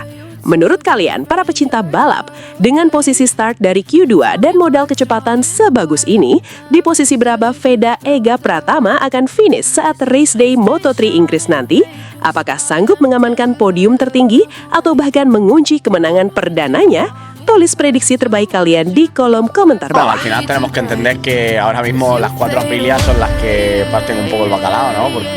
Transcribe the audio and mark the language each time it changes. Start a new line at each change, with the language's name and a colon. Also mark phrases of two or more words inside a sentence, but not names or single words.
Indonesian: Menurut kalian, para pecinta balap, dengan posisi start dari Q2 dan modal kecepatan sebagus ini, di posisi berapa Veda Ega Pratama akan finish saat race day Moto3 Inggris nanti? Apakah sanggup mengamankan podium tertinggi atau bahkan mengunci kemenangan perdananya? Tulis prediksi terbaik kalian di kolom komentar
Spanish: Bueno,
Indonesian: bawah.
Spanish: al final tenemos que entender que ahora mismo las cuatro Aprilia son las que parten un poco el bacalao, ¿no?